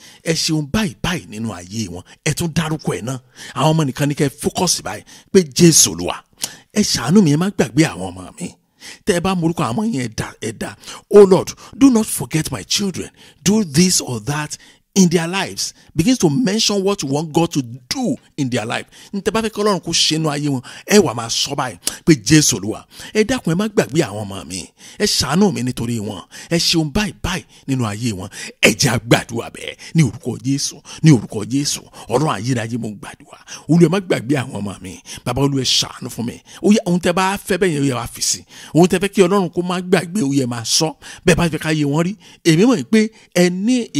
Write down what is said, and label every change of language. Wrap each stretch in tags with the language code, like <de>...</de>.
<yo>ẹ ṣeun báyìí nínú ayé wọn ẹ tún dárúkọ ẹ náà àwọn ọmọ nìkan ní kẹ́ fókọ̀sì báyìí pé Jésù Olúwa ẹ ṣàánú mi ẹ má gbàgbé àwọn ọmọ mi tẹ́ ẹ bá morúkọ àwọn ọmọ yẹn ẹ̀dá</yo> <en>Oh Lord, do not forget my children, do this or that in their lives. Begins to mention what you want God to do in their life.</en> <yo>Ntẹ́ bá fẹ́ kí Ọlọ́run kó ṣe inú ayé wọn ẹ wà máa sọ báyìí pé Jésù Olúwa ẹ dákun ẹ má gbàgbé àwọn ọmọ mi ẹ ṣàánú mi nítorí wọn ẹ ṣeun báyìí nínú ayé wọn ẹ jẹ́ á gbàdúrà bẹ́ẹ̀ ní orúkọ Jésù Ọlọ́run ayérayé mo gbàdúrà Olúwa ẹ má gbàgbé àwọn ọmọ mi bàbá Olúwa ẹ ṣàánú fún mi ohun tẹ́ bá fẹ́ bẹ́ẹ̀ yẹn ó yẹ wá fi sí ohun tẹ́ fẹ́ kí Ọlọ́run kó má gbàgbé ó yẹ máa sọ bẹ́ẹ̀ bá fẹ́ ká yé wọn rí èmi mọ̀ pé ẹ ní</yo>